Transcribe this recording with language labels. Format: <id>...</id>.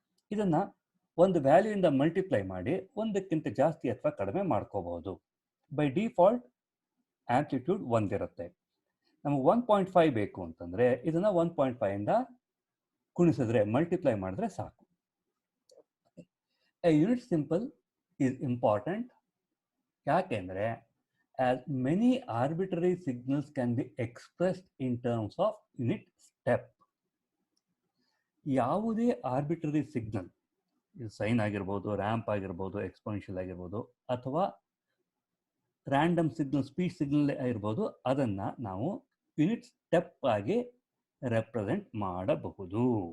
<kn>ಇದನ್ನ ಒಂದು ವ್ಯಾಲ್ಯೂ ಇಂದ ಮಲ್ಟಿಪ್ಲೈ ಮಾಡಿ ಒಂದಕ್ಕಿಂತ ಜಾಸ್ತಿ ಅಥವಾ ಕಡಿಮೆ ಮಾಡ್ಕೋಬಹುದು. By default amplitude ಒಂದಿರುತ್ತೆ. ನಮಗೆ 1.5 ಬೇಕು ಅಂತಂದ್ರೆ ಇದನ್ನ 1.5 ಇಂದ ಗುಣಿಸಿದ್ರೆ, ಮಲ್ಟಿಪ್ಲೈ ಮಾಡಿದ್ರೆ ಸಾಕು.</kn> <en>A unit simple is important.</en> <kn>ಯಾಕೆಂದ್ರೆ</kn> <en>as many arbitrary signals can be expressed in terms of unit step.</en> <kn>ಯಾವುದೇ ಆರ್ಬಿಟ್ರರಿ ಸಿಗ್ನಲ್, ಇದು ಸೈನ್ ಆಗಿರ್ಬೋದು, ರ್ಯಾಂಪ್ ಆಗಿರ್ಬೋದು, ಎಕ್ಸ್ಪೋನೆನ್ಷಿಯಲ್ ಆಗಿರ್ಬೋದು, ಅಥವಾ ರ್ಯಾಂಡಮ್ ಸಿಗ್ನಲ್, ಸ್ಪೀಚ್ ಸಿಗ್ನಲ್ ಆಗಿರ್ಬೋದು, ಅದನ್ನ ನಾವು ಯೂನಿಟ್ ಸ್ಟೆಪ್ ಆಗಿ ರೆಪ್ರೆಸೆಂಟ್ ಮಾಡಬಹುದು.</kn>